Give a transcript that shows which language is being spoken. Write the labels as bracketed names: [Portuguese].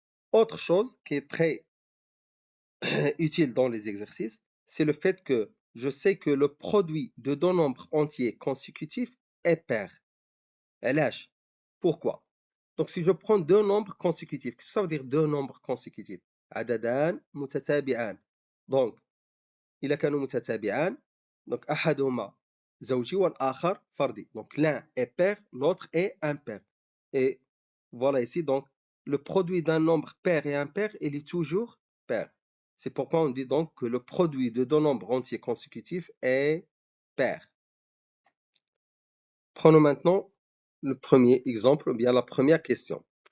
[French] Autre chose qui est très utile dans les exercices, c'est le fait que je sais que le produit de deux nombres entiers consécutifs est pair. LH. Pourquoi? Donc, si je prends deux nombres consécutifs, qu'est-ce que ça veut dire deux nombres consécutifs? [Arabic] عددان متتابعان. Donc, إذا كانوا متتابعان, donc أحدهما زوجي والآخر فردي. [French] Donc, l'un est pair, l'autre est impair. Et voilà ici, donc, le produit d'un nombre pair et impair, il est toujours pair. C'est pourquoi on dit donc que le produit de deux nombres entiers consécutifs est pair. Prenons maintenant le premier exemple, ou bien la première question.